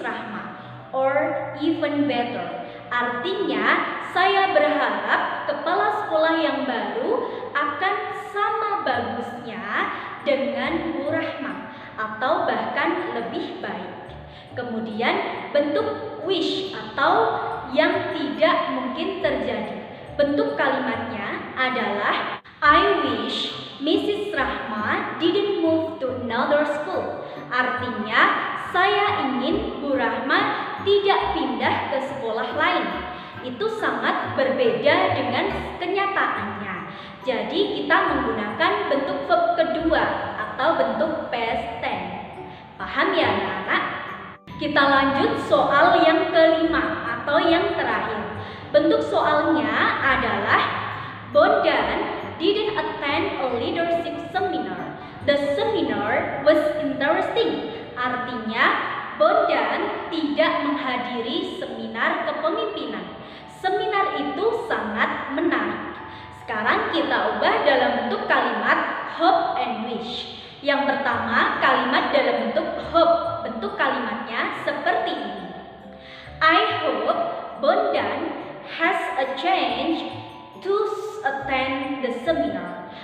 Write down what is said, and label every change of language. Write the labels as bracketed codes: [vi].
[id] Rahma [en] or even better. [id] Artinya, saya berharap kepala sekolah yang baru akan sama bagusnya dengan Bu Rahma atau bahkan lebih baik. Kemudian bentuk wish atau yang tidak mungkin terjadi. Bentuk kalimatnya adalah [en] I wish Mrs. Rahma didn't move to another school. [id] Artinya, saya ingin Bu Rahma tidak pindah ke sekolah lain. Itu sangat berbeda dengan kenyataannya. Jadi kita menggunakan bentuk verb kedua atau bentuk past tense. Paham ya anak-anak? Kita lanjut soal yang kelima atau yang terakhir. Bentuk soalnya adalah [en] Bondan didn't attend a leadership seminar. The seminar was interesting. [id] Artinya, Bondan tidak menghadiri seminar kepemimpinan. Seminar itu sangat menarik. Sekarang kita ubah dalam bentuk kalimat hope and wish. Yang pertama, kalimat dalam bentuk hope. Bentuk kalimatnya seperti ini. [en] I hope Bondan has a chance to attend the seminar.